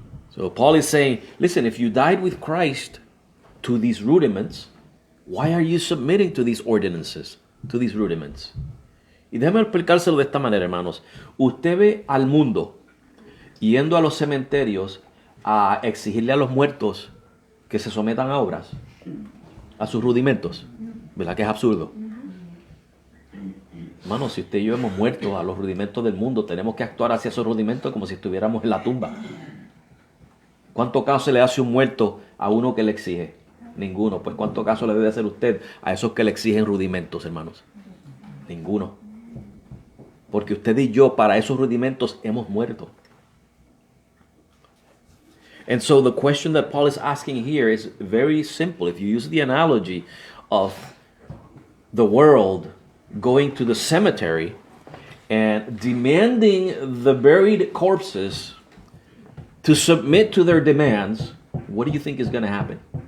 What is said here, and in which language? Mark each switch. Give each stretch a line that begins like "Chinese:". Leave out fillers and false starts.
English: So Paul is saying, listen, if you died with Christ to these rudiments, why are you submitting to these ordinances, to these rudiments?
Spanish: Y déjame explicárselo de esta manera, hermanos. Usted ve al mundo yendo a los cementerios a exigirle a los muertos que se sometan a obras, a sus rudimentos. ¿Verdad que es absurdo? Hermano, si usted y yo hemos muerto a los rudimentos del mundo, tenemos que actuar hacia esos rudimentos como si estuviéramos en la tumba. ¿Cuánto caso le hace un muerto a uno que le exige? Ninguno. Pues ¿cuánto caso le debe hacer usted a esos que le exigen rudimentos, hermanos? Ninguno. Porque usted y yo para esos rudimentos hemos muerto.
English: And so the question that Paul is asking here is very simple. If you use the analogy of the world going to the cemetery and demanding the buried corpses to submit to their demands, what do you think is going to happen?